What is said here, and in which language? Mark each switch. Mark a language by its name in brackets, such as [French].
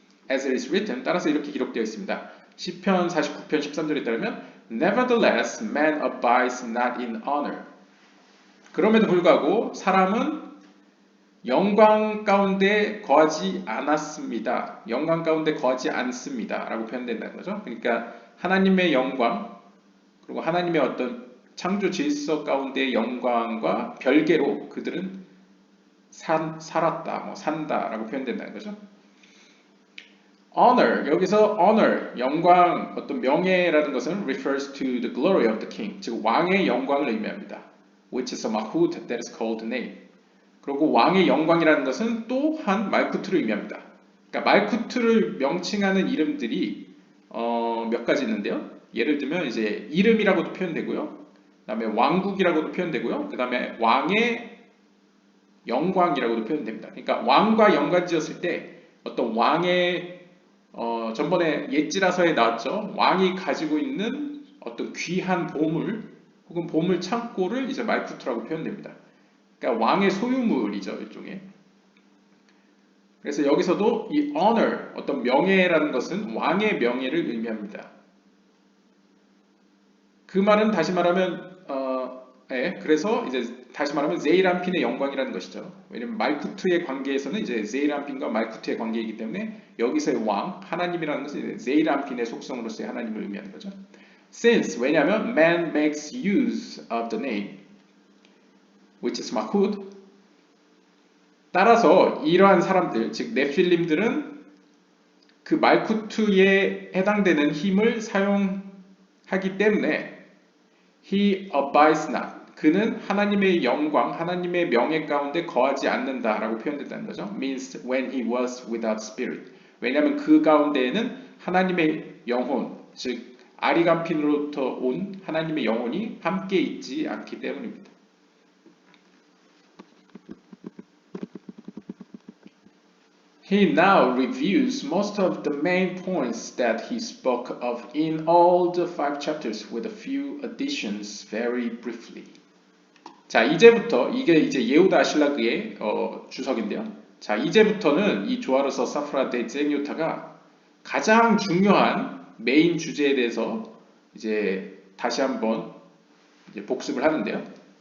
[English] As it is written, [Korean] 따라서 이렇게 기록되어 있습니다. 시편 49편 13절에 따르면 [English] Nevertheless, man abides not in honor. [Korean] 그럼에도 불구하고 사람은 영광 가운데 거하지 않았습니다. 영광 가운데 거하지 않습니다. 라고 표현된다는 거죠. 그러니까 하나님의 영광, 그리고 하나님의 어떤 창조 질서 가운데 영광과 별개로 그들은 살았다, 뭐 산다라고 표현된다는 거죠. Honor, 여기서 honor, 영광, 어떤 명예라는 것은 [English] refers to the glory of the king, [Korean] 즉 왕의 영광을 의미합니다. [English] Which is a mahut that is called name. [Korean] 그리고 왕의 영광이라는 것은 또한 말쿠트를 의미합니다. 그러니까 말쿠트를 명칭하는 이름들이 몇 가지 있는데요. 예를 들면 이제 이름이라고도 표현되고요. 그다음에 왕국이라고도 표현되고요. 그다음에 왕의 영광이라고도 표현됩니다. 그러니까 왕과 연관지었을 때 어떤 왕의 전번에 옛지라서에 나왔죠. 왕이 가지고 있는 어떤 귀한 보물 혹은 보물 창고를 이제 말쿠트라고 표현됩니다. 그러니까 왕의 소유물이죠, 일종의. 그래서 여기서도 이 honor, 어떤 명예라는 것은 왕의 명예를 의미합니다. 그 말은 다시 말하면 그래서 이제 다시 말하면 제이란핀의 영광이라는 것이죠. 왜냐면 말쿠트의 관계에서는 이제 제이란핀과 말쿠트의 관계이기 때문에 여기서의 왕, 하나님이라는 것은 제이란핀의 속성으로서의 하나님을 의미하는 거죠. [English] Since, [Korean] 왜냐하면 [English] man makes use of the name, which is Mahud. [Korean] 따라서 이러한 사람들, 즉 네필림들은 그 말쿠트에 해당되는 힘을 사용하기 때문에 [English] he abides not. [Korean] 그는 하나님의 영광, 하나님의 명예 가운데 거하지 않는다라고 표현된다는 거죠. [English] Means when he was without spirit. [Korean] 왜냐하면 그 가운데에는 하나님의 영혼, 즉 아리간핀으로부터 온 하나님의 영혼이 함께 있지 않기 때문입니다. [English] He now reviews most of the main points that he spoke of in all the 5 chapters with a few additions very briefly. [Korean] 자, 이제부터 이게 이제 예후다 아실라그의 주석인데요. 자, 이제부터는 이 조아르서 사프라 데 쟁요타가 가장 중요한 메인 주제에 대해서 이제 다시 한번 이제 복습을 하는데요.